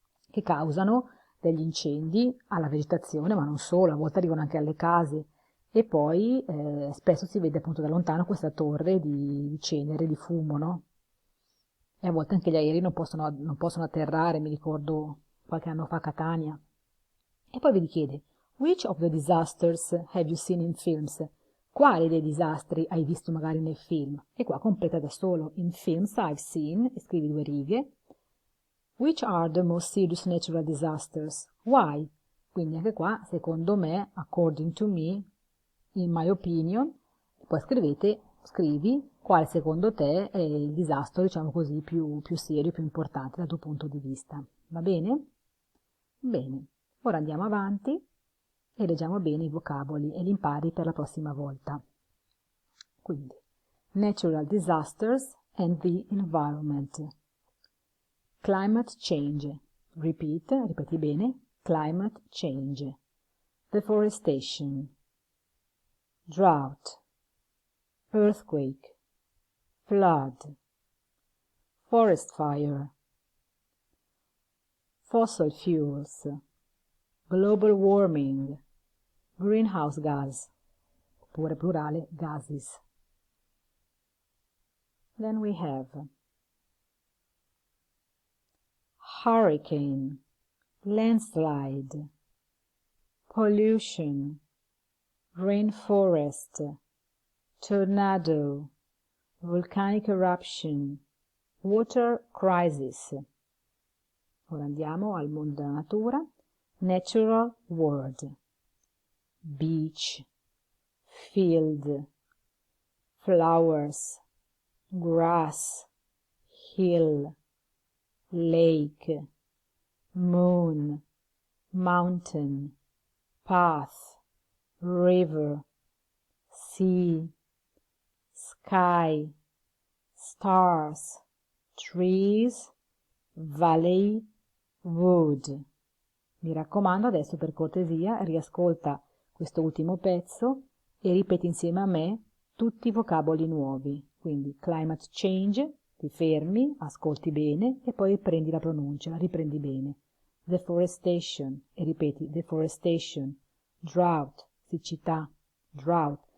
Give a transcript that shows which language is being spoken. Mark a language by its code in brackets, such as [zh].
[it] Che causano degli incendi alla vegetazione, ma non solo, a volte arrivano anche alle case. E poi spesso si vede appunto da lontano questa torre di cenere, di fumo, no? E a volte anche gli aerei non possono atterrare, mi ricordo qualche anno fa a Catania. E poi vi chiede, [en] which of the disasters have you seen in films? [it] Quali dei disastri hai visto magari nel film? E qua completa da solo, [en] in films I've seen, [it] e scrivi 2 righe. [en] Which are the most serious natural disasters? Why? [it] Quindi anche qua, secondo me, [en] according to me, in my opinion, [it] poi scrivi quale secondo te è il disastro, diciamo così, più serio, più importante dal tuo punto di vista. Va bene? Bene, ora andiamo avanti e leggiamo bene i vocaboli e li impari per la prossima volta. [en] Quindi, natural disasters and the environment. Climate change. [it] Ripeti bene, [en] climate change. Deforestation. Drought. Earthquake. Flood. Forest fire. fossil fuels, global warming, greenhouse gas, [it] oppure plurale [en] gases. Then we have hurricane, landslide, pollution, rainforest, tornado, volcanic eruption, water crisis. [it] Ora andiamo al mondo della natura. [en] Natural world, beach, field, flowers, grass, hill, lake, moon, mountain, path, river, sea, sky, stars, trees, valley, wood. [it] Mi raccomando, adesso per cortesia riascolta questo ultimo pezzo e ripeti insieme a me tutti i vocaboli nuovi. Quindi climate change, ti fermi, ascolti bene e poi riprendi la pronuncia, riprendi bene. [en] Deforestation e ripeti deforestation. Drought, siccità, drought.